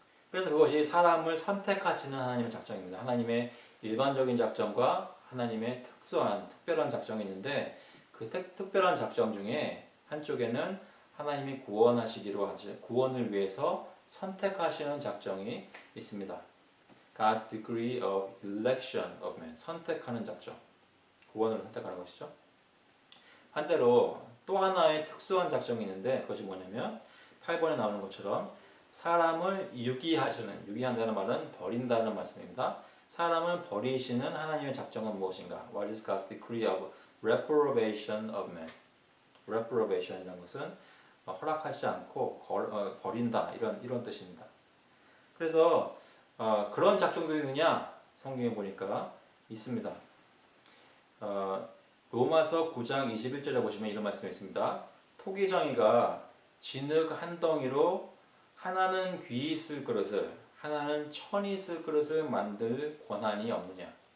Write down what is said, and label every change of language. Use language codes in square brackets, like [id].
[ko] 그래서 그것이 사람을 선택하시는 하나님의 작정입니다. 하나님의 일반적인 작정과 하나님의 특별한 작정이 있는데 그 특별한 작정 중에 한쪽에는 하나님이 구원을 위해서 선택하시는 작정이 있습니다. [en] God's degree of election of man. [ko] 선택하는 작정. 구원을 선택하는 것이죠. 반대로 또 하나의 특수한 작정이 있는데 그것이 뭐냐면 8번에 나오는 것처럼 사람을 유기한다는 말은 버린다는 말씀입니다. 사람을 버리시는 하나님의 작정은 무엇인가? [en] What is God's decree of reprobation of man? [ko] reprobation이라는 것은 허락하지 않고 버린다 이런 뜻입니다. 그래서 그런 작정도 있느냐? 성경에 보니까 있습니다. 로마서 9장 21절에 보시면 이런 말씀이 있습니다. 토기정이가 진흙 한 덩이로 하나는 귀 있을 그릇을 하나는 천이 있을 그릇을 만들 권한이 없느냐.